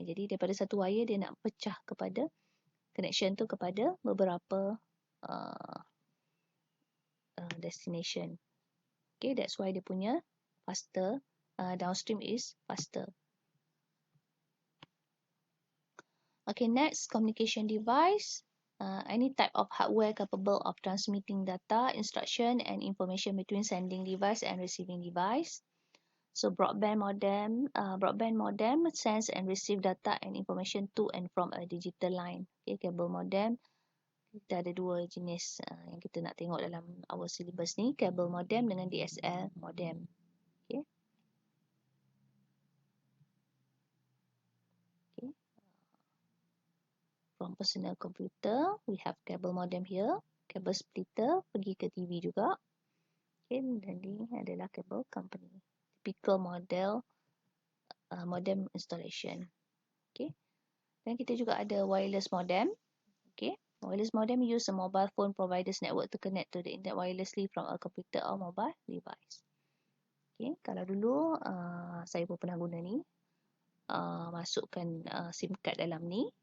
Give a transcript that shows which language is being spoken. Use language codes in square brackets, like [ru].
[ms] Jadi daripada satu wire dia nak pecah kepada connection tu kepada beberapa destination. [en] Okay, that's why [ms] dia punya [en] faster, downstream is faster. Okay, next, communication device. Any type of hardware capable of transmitting data, instruction and information between sending device and receiving device. So broadband modem sends and receive data and information to and from a digital line. [ms] Okay, kabel modem kita ada dua jenis yang kita nak tengok dalam our syllabus ni, kabel modem dengan DSL modem. Okay. Okay. [en] From personal computer, we have cable modem here. [ms] Cable splitter pergi ke TV juga. Okay, dan ini adalah cable company. [en] Typical model modem installation. Okay. [ms] Dan kita juga ada [en] wireless modem. Okay. Wireless modem use a mobile phone provider's network to connect to the internet wirelessly from a computer or mobile device. [ms] Okay. Kalau dulu saya pun pernah guna ni. Masukkan SIM card dalam ni.